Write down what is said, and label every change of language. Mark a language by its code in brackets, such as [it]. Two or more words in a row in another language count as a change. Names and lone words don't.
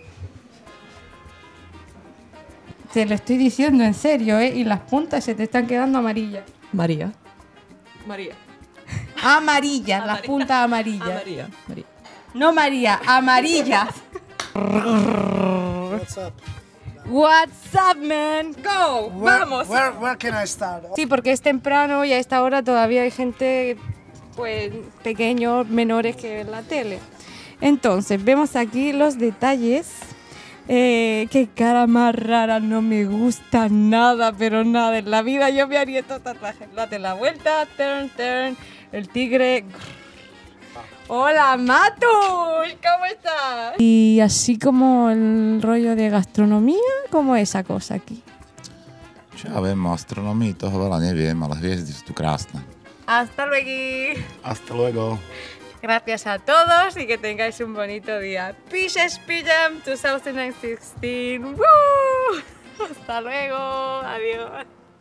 [es] Te lo estoy diciendo en serio, ¿eh? Y las puntas se te están quedando amarillas. Maria. Amarillas, las puntas amarillas. Maria. No María, amarillas. [en] What's up, man? Go, vamos. Where can I start? [es] Sí, porque es temprano y a esta hora todavía hay gente, pues, pequeños, menores que ven la tele. Entonces, vemos aquí los detalles. Qué cara más rara, no me gusta nada, pero nada. En la vida yo me haría estos tatuajes. Date la vuelta, turn, el tigre. Hola, Matus, ¿cómo estás? Y así como el rollo de gastronomía, ¿cómo es esa cosa aquí? [sk] Čo ja viem, o astronomii toho veľa neviem, ale hviezdy sú tu krásne. [es] Hasta luego. Hasta luego. Gracias a todos y que tengáis un bonito día. Pisces Pillam 2016. ¡Woo! Hasta luego. Adiós.